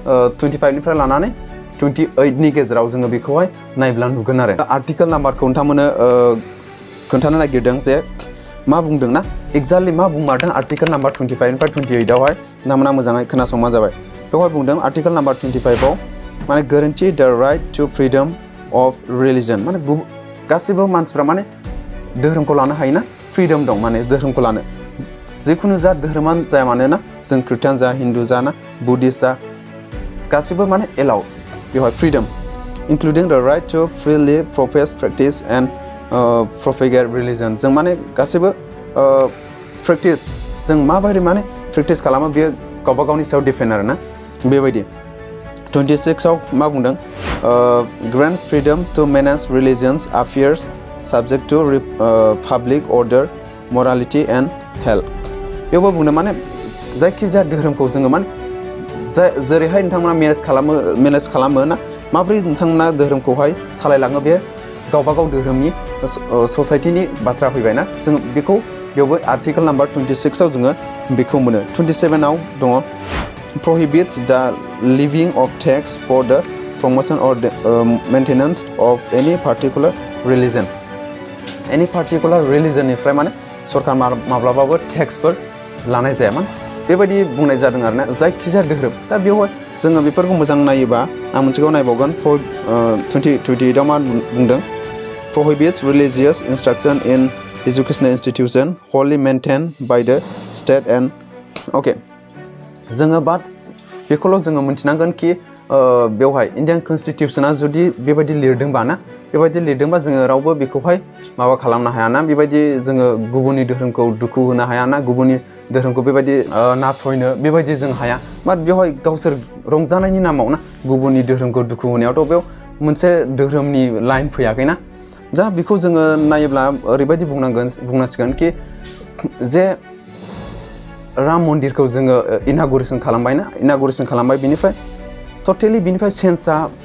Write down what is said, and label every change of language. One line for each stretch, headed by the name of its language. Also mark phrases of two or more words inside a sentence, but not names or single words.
Bodo: 25 निफ्राय लानानै 28 नि गेजेराव जोङो बेखौहाय नायब्ला नुगोन आरो
English: article number
Bodo: नोंथांमोनो खोन्थानो नागिरदों जे मा बुंदों ना एक्जेक्टलि मा बुंमारदों
English: article number
Bodo: 25 निफ्राय 28 आवहाय नोंथांमोना मोजाङै खोनासंबानो जाबाय बेवहाय बुंदों
English: article number
Bodo: 25 आव माने
English: guarantee the right to freedom of religion
Bodo: माने गासैबो मानसिफ्रा माने धोरोमखौ लानो हायो ना फ्रिडम दं माने धोरोमखौ लानो जिखुनु जा धोरोमानो जाया मानो ना जों ख्रिस्टान जा हिन्दु जा ना बुद्धिस्ट जा गासैबो माने एलाउड बेवहाय फ्रिडम
English: including the right to freely profess practice and propagate religion
Bodo: जों माने गासैबो प्रेक्टिस जों माबायदि माने प्रेक्टिस खालामो बेयो गावबा गावनि सायाव डिपेन्ड आरोना बेबायदि 26 आव मा बुंदों
English: grants freedom to manage religious affairs subject to public order morality and health
Bodo: बेयावबो बुंदों माने जायखिजाया धोरोमखौ जोङो माने जेरैहाय नोंथांमोना मेनेज खालामो ना माब्रै नोंथांमोना धोरोमखौहाय सालायलाङो बे गावबा गाव धोरोमनि ससाइटिनि बाथ्रा फैबाय ना जों बेखौ बेयावबो
English: article number
Bodo: 26 आव जोङो बेखौ मोनो 27 आव दङ
English: prohibits the levying of tax for the promotion or the, maintenance of any particular religion
Bodo: निफ्राय माने सरकार माब्लाबाबो टेक्सफोर लानाय जाया माने बेबायदि बुंनाय जादों आरोना जायखिजाया धोरोम दा बेवहाय जोङो बेफोरखौ मोजां नायोबा आं मोनसेखौ नायबावगोन 28 आव मा बुंदों
English: prohibits religious instruction in educational institution wholly maintained by the state and okay
Bodo: जोङो बाट बेखौल' जोङो मिन्थिनांगोन कि बेवहाय इन्डियान कनस्टिटिउसना जुदि बेबायदि लिरदोंबा ना बेबायदि लिरदोंबा जोङो रावबो बेखौहाय माबा खालामनो हाया ना बेबायदि जोङो गुबुननि धोरोमखौ दुखु होनो हाया ना गुबुननि धोरोमखौ बेबायदि नासयनो बेबायदि जों हाया बाट बेवहाय गावसोर रंजानायनि नामाव ना गुबुननि धोरोमखौ दुखु होनायावथ' बेयाव मोनसे धोरोमनि लाइन फैयाखैना जा बेखौ जोङो नायोब्ला ओरैबायदि बुंनांसिगोन कि जे राम मन्दिरखौ जोङो इनागुरेसन खालामबाय बिनिफ्राय टटेलि बिनिफ्राय सेन्सआ